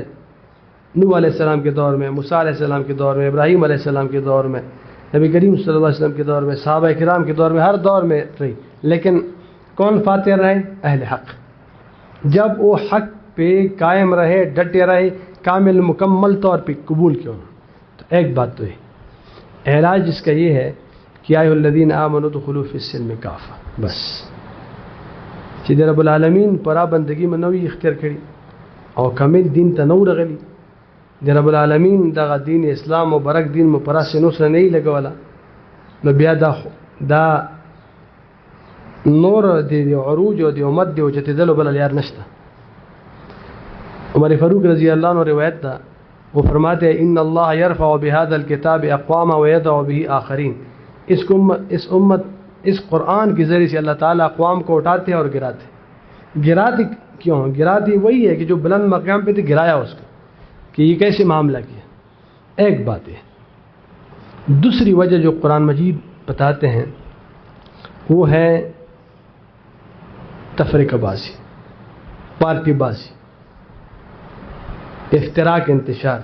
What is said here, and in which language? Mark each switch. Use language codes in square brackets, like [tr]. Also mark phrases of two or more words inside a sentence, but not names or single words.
[ur] نوح علیہ السلام کے دور میں، موسیٰ علیہ السلام کے دور میں، ابراہیم علیہ السلام کے دور میں، نبی کریم صلی اللہ علیہ وسلم کے دور میں، صحابہ کرام کے دور میں، ہر دور میں رہی. لیکن کون فاتح رہے؟ اہل حق. جب وہ حق پہ قائم رہے، ڈٹے رہے، کامل مکمل طور پہ قبول کیوں نہ. تو ایک بات تو ہے، علاج اس کا یہ ہے کہ [ar] یا ایھا الذین آمنوا ادخلوا فی السلم کافہ. [ps] بس چې رب العالمین پرا بندگی میں نوی اختیار کړي او کامل دین ته نو رغلی. د رب العالمین دغه دین اسلام مبارک دین مو پرا سينو سره نه لګولا، نو بیا دا نور د عروج او د امت دی او چې تدلو بل یار نشته. [ur] عمر فاروق رضی اللہ عنہ روایت دا، وہ فرماتے ہیں [ar] ان اللہ یرفع بهذا الكتاب اقواما ويضع به آخرین. [ur] اس قرآن کے ذریعے سے اللہ تعالیٰ اقوام کو اٹھاتے ہیں اور گراتے ہیں. گراتے کیوں؟ گراتے وہی ہے کہ جو بلند مقام پہ تھے گرایا اس کو، کہ یہ کیسے معاملہ کیا. ایک بات ہے. دوسری وجہ جو قرآن مجید بتاتے ہیں وہ ہے تفرقہ بازی، پارٹی بازی، افتراق، انتشار.